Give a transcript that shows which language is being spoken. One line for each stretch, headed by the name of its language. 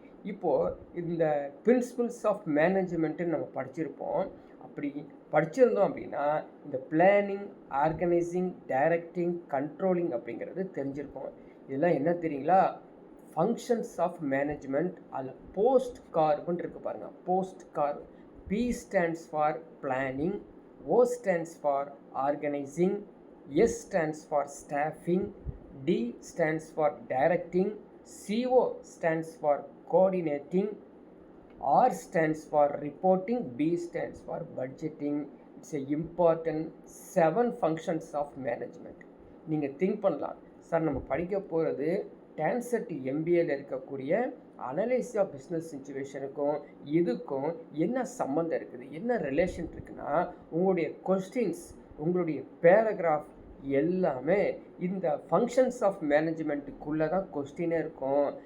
Tamil: இப்போது இந்த principles of மேனேஜ்மெண்ட்டுன்னு நம்ம படிச்சிருப்போம். அப்படி படிச்சிருந்தோம் அப்படின்னா இந்த பிளானிங், ஆர்கனைசிங், டைரக்டிங், கண்ட்ரோலிங் அப்படிங்கிறது தெரிஞ்சிருக்கும். இதெல்லாம் என்ன தெரியுங்களா? Functions of management. அதில் போஸ்ட் கார்புன்னு இருக்குது பாருங்கள். Post corp.
English: P stands for planning, O stands for organizing, S stands for staffing, D stands for directing, CO stands for coordinating, R stands for reporting, B stands for budgeting. It's a important 7 functions of management.
Tamil: நீங்கள் think பண்ணலாம், sir நம்ம படிக்க போகிறது டான்செட் எம்பிஏல இருக்கக்கூடிய analysis of business சிச்சுவேஷனுக்கும் இதுக்கும் என்ன சம்மந்தம் இருக்குது, என்ன ரிலேஷன் இருக்குன்னா, உங்களுடைய கொஸ்டின்ஸ், உங்களுடைய பேராகிராஃப் எல்லாமே இந்த ஃபங்க்ஷன்ஸ் ஆஃப் மேனேஜ்மெண்ட்டுக்குள்ளே தான் கொஸ்டினே இருக்கும்.